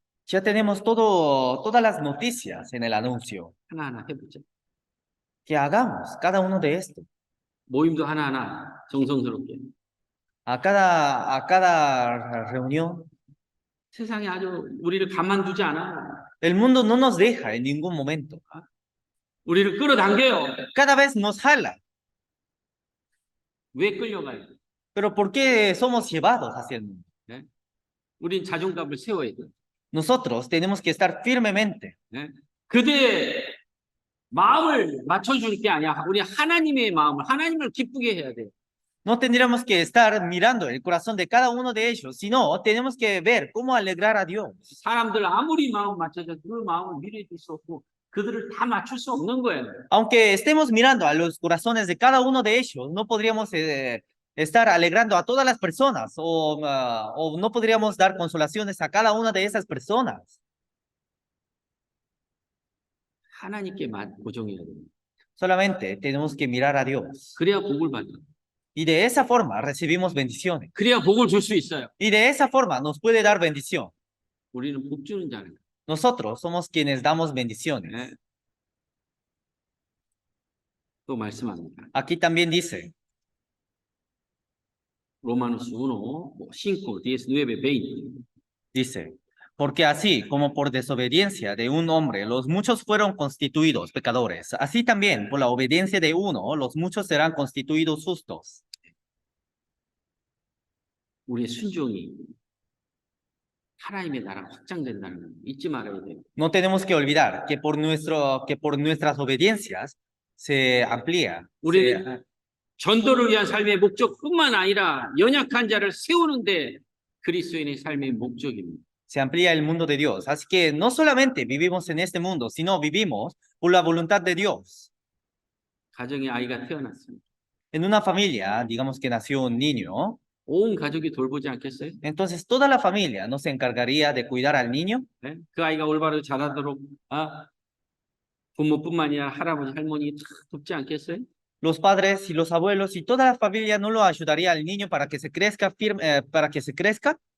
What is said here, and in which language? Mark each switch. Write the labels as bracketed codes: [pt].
[es] ya tenemos todas las noticias en el anuncio. [ko] 하나하나 해보자. [es] Que hagamos cada uno de estos. [ko] 모임도 하나하나 정성스럽게. [es] A cada reunión. [ko] 세상이 아주 우리를 가만두지 않아. [es] El mundo no nos deja en ningún momento. [ko] 우리를 끌어당겨요. [es] Cada vez nos jala. [ko] 왜 끌려가요? [es] Pero ¿por qué somos llevados hacia el mundo? [ko] 예? 우린 자존감을 세워야 돼. [es] Nosotros tenemos que estar firmemente. [ko] 예? 그대의 마음을 맞춰줄 게 아니야. 우리 하나님의 마음을, 하나님을 기쁘게 해야 돼. [es] No tendríamos que estar mirando el corazón de cada uno de ellos, sino tenemos que ver cómo alegrar a Dios. [ko] 사람들 아무리 마음 맞춰줘 그 마음을 미래줄 수 없고 그들을 다 맞출 수 없는 거예요. [es] Aunque estemos mirando a los corazones de cada uno de ellos, no podríamos estar alegrando a todas las personas o no podríamos dar consolaciones a cada una de esas personas. [ko] 하나님께 고정해야 돼요. [es] Solamente tenemos que mirar a Dios. [ko] 그래야 복을 받아. [es] Y de esa forma recibimos bendiciones. [ko] 그래야 복을 줄 수 있어요. [es] Y de esa forma nos puede dar bendición. [ko] 우리는 복 주는 자는. [es] Nosotros somos quienes damos bendiciones. [ko] 네. 또 말씀합니다. [es] Aquí también dice, [ko] 로마노스 1, 5, 19, 20. [es] dice, porque así como por desobediencia de un hombre los muchos fueron constituidos pecadores, así también por la obediencia de uno los muchos serán constituidos justos. [ko] 우리의 순종이 하나님의 나라가 확장된다는 거 잊지 말아야 돼요. [es] No tenemos que olvidar que por nuestras obediencias se amplía. [ko] 우리는 전도를 위한 삶의 목적뿐만 아니라 연약한 자를 세우는데 그리스도인의 삶의 목적입니다. [es] Se amplía el mundo de Dios. Así que no solamente vivimos en este mundo, sino vivimos por la voluntad de Dios. [ko] 가정에 아이가 태어났습니다. [es] En una familia, digamos que nació un niño, [ko] 온 가족이 돌보지 않겠어요? [es] entonces toda la familia no se encargaría de cuidar al niño. [ko] 네? 그 아이가 올바로 자라도록 부모뿐만 아니라 할아버지, 할머니 다 돕지 않겠어요? [es] Los padres y los abuelos y toda la familia no lo ayudaría al niño para que se crezca para que se crezca.